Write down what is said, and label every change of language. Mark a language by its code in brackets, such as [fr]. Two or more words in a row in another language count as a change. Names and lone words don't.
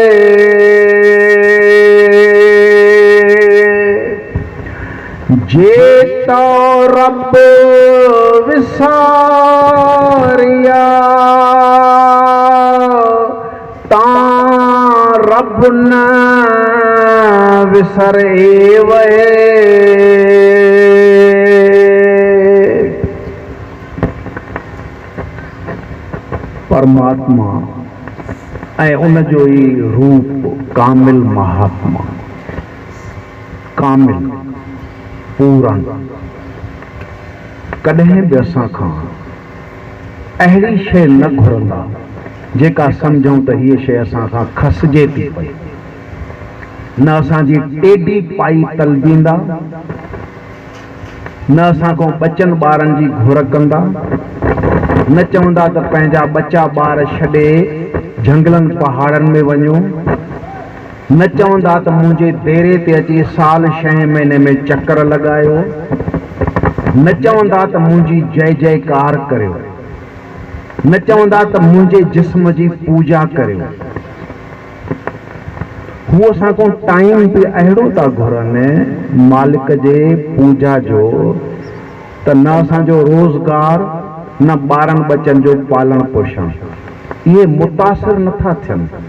[pa] जे तो रब विसारिया ता रब न विसरे वे। [sd] परमात्मा ऐं उन जो ई रूप कामिल महात्मा, कामिल पूरन। कॾहिं बि असां खां अहिड़ी शइ न घुरंदा जेका सम्झूं त हीअ शइ असां खां खसिजे थी पई। न असांजी टेडी पाई तलबींदा, न असां खां ॿचनि ॿारनि जी घुर कंदा, न चवंदा त पंहिंजा ॿचा ॿार छॾे झंगलनि पहाड़नि में वञो, न चवंदा त मुंहिंजे डेरे ते अची साल 6 महीने में चक्कर लॻायो, न चवंदा त मुंहिंजी जय जयकार करियो, न चवंदा त मुंहिंजे जिस्म जी पूजा करियो। हू असां खां टाइम बि अहिड़ो था घुरनि मालिक जे पूजा जो त न असांजो रोज़गार, न ॿारनि ॿचनि जो पालण पोषण, इहे मुतासिर नथा थियनि।